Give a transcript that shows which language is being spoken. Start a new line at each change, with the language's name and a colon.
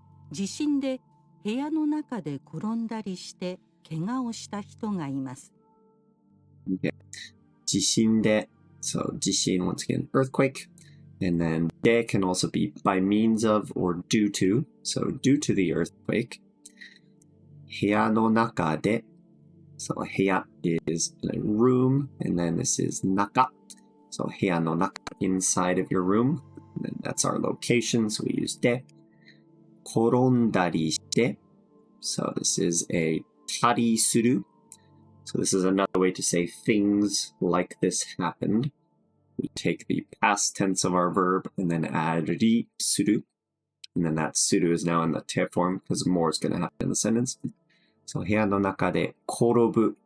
Japanese: 地震で部屋の中で転んだりして怪我をした人がいます。
English: Okay. 地震で, so 地震, once again, earthquake. And then de can also be by means of or due to. So due to the earthquake. 部屋の中で, so 部屋 is a room, and then this is 中. So 部屋の中, inside of your room. And then that's our location, so we use de.
Japanese: 転んだりして,
English: so this is a たりする. So this is another way to say things like this happened. We take the past tense of our verb and then add りする. And then that する is now in the te form because more is going to happen in the sentence. So
Japanese: 部屋の中で転ぶ.